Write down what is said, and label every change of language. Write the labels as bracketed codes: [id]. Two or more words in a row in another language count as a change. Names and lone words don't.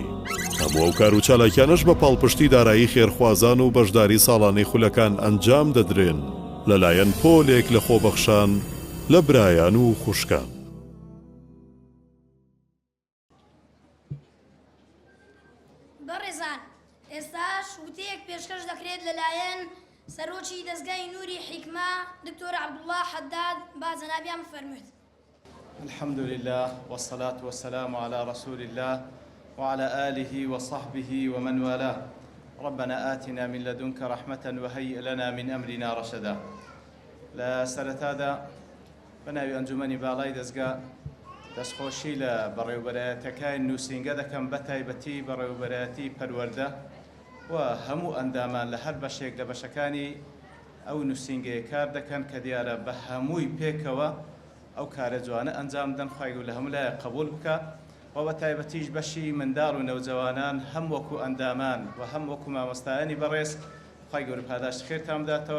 [ckb] هەموو ئەو کار و چالاکیانش بە پاڵپشتی دارایی خێرخوازان و بەشداری ساڵانەی خولەکان ئەنجام دەدرێن لەلایەن پۆلێک لە خۆبەخشان لە برایان و خوشکان. بەڕێزان ئێستاش وتەیەک پێشکەش دەکرێت لەلایەن سەرۆکی دەستگای نووری حکما دکتۆر عەبدوڵڵاه حەداد با جەنابیان بفەرموێت. [ar] الحمد لله والصلاة والسلام على رسول الله وعلى آله وصحبه ومن والاه. ربنا آتنا من لدنك رحمة وهيئ لنا من أمرنا رشدا. [ckb] لا سرتادا بناوي أنجمني باڵای دەستگا دەستخۆشی لە بەڕێوەبەرایەتەکانی نووسینگە دەکەم بە تایبەتی بەڕێوەبەرایەتی پەروەردە و هەموو ئەندامان لە هەر بەشێک لە بەشەکانی ئەو نووسینگەیە کار دەکەن کە دیارە بە هەمووی پێکەوە ئەو کارە جوانە ئەنجام دەن خوای گەورە لە هەموو لایە قبول بکە و بە تایبەتیش بەشی منداڵ و نەوجەوانان هەم وەکو ئەندامان و هەم وەکو مامۆستایانی بەڕێز خوای گەورە پاداشت خێرتان بداتەوە.